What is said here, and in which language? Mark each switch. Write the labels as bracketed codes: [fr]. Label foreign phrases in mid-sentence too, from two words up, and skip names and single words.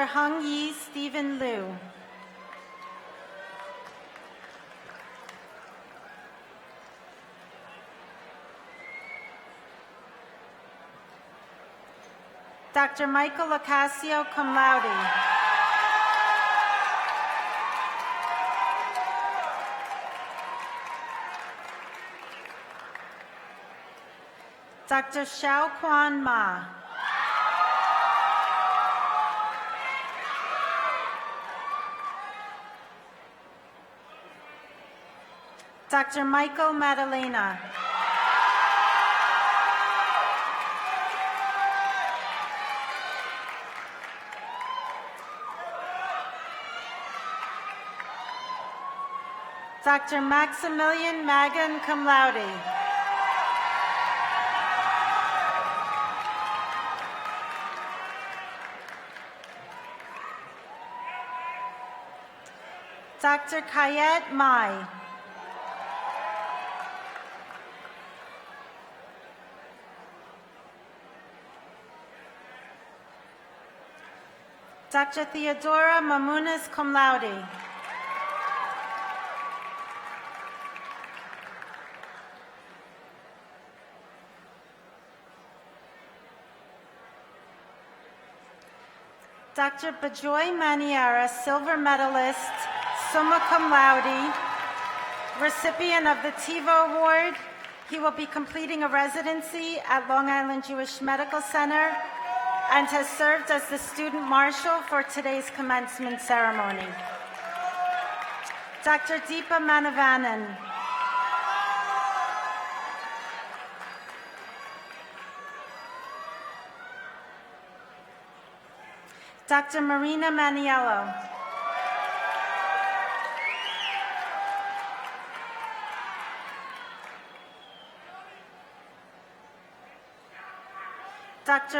[en] Hung Yi Stephen Liu. Dr. Michael Ocasio, [la] cum laude. [en] Dr. Xiao Quan Ma. Dr. Michael Madalena. Dr. Maximilian Magan, [la] cum laude. [en] Dr. Kayet Mai. Dr. Theodora Mamunas, [la] cum laude. [en] Dr. Bajoy Maniera, silver medalist, [la] summa cum laude, [en] recipient of the TiVo Award. He will be completing a residency at Long Island Jewish Medical Center and has served as the student marshal for today's commencement ceremony. Dr. Deepa Manavanan. Dr. Marina Maniello. Dr.